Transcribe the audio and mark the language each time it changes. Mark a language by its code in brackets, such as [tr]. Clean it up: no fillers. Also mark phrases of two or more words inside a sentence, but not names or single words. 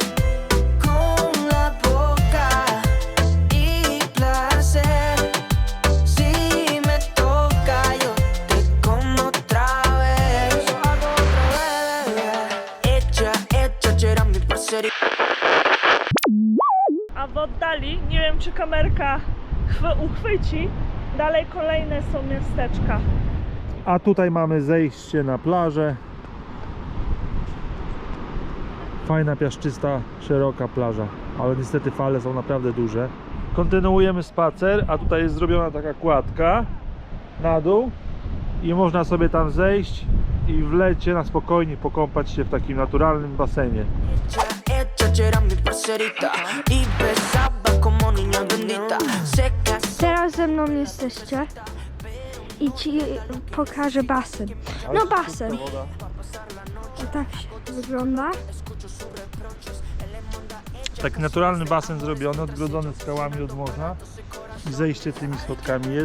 [es] Con la boca y placer. Si me toca, yo te como otra vez. Yo hago otra vez. Hecha, era mi parcería. [pl] A w oddali, nie wiem czy kamerka uchwyci, dalej kolejne są miasteczka. A tutaj mamy zejście na plażę. Fajna, piaszczysta, szeroka plaża, ale niestety fale są naprawdę duże. Kontynuujemy spacer, a tutaj jest zrobiona taka kładka na dół i można sobie tam zejść i w lecie na spokojnie pokąpać się w takim naturalnym basenie. [es] Hecha, era mi parcerita y besaba como niña bendita. Seca. [pl] Teraz ze mną jesteście i ci pokażę basen. No basen. I tak się wygląda. Taki naturalny basen zrobiony, odgrodzony skałami od morza i zejście tymi schodkami jest.